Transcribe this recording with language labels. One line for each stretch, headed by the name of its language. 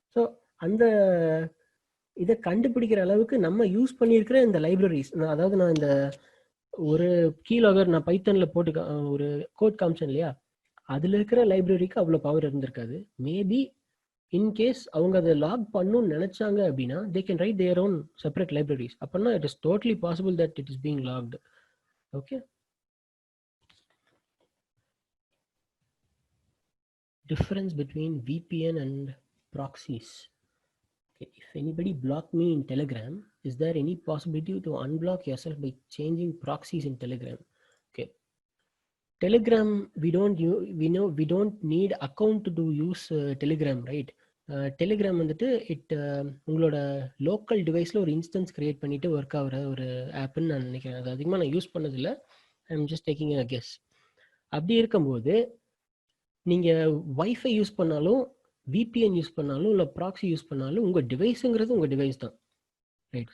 Tamil: So அந்த இதை கண்டுபிடிக்கிற அளவுக்கு நம்ம யூஸ் பண்ணியிருக்கிற இந்த லைப்ரரிஸ், அதாவது நான் இந்த ஒரு கீலாகர் நான் பைத்தனில் போட்டு ஒரு கோட் காமிச்சேன் இல்லையா, அதில் இருக்கிற லைப்ரரிக்கு அவ்வளோ பவர் இருந்திருக்காது. மேபி இன்கேஸ் அவங்க அதை லாக் பண்ணணும்னு நினைச்சாங்க அப்படின்னா
English: They can write their own separate libraries. அப்படின்னா it is totally possible that it is being locked. Okay, difference between VPN and proxies. Okay, if anybody blocked me in Telegram, is there any possibility to unblock yourself by changing proxies in Telegram? Okay, Telegram we don't need account to use Telegram, right?
Tamil: Telegram வந்துட்டு உங்களோட local டிவைஸில் ஒரு instance create பண்ணிட்டு work ஆகிற ஒரு ஆப்னு நான் நினைக்கிறேன். அது அதிகமாக நான் யூஸ் பண்ணதில்லை.
English: I am just taking a guess.
Tamil: அப்படி இருக்கும்போது நீங்கள் வைஃபை யூஸ் பண்ணாலும் விபிஎன் யூஸ் பண்ணாலும் இல்லை ப்ராக்ஸி யூஸ் பண்ணாலும் உங்கள் டிவைஸுங்கிறது உங்கள் டிவைஸ் தான், ரைட்?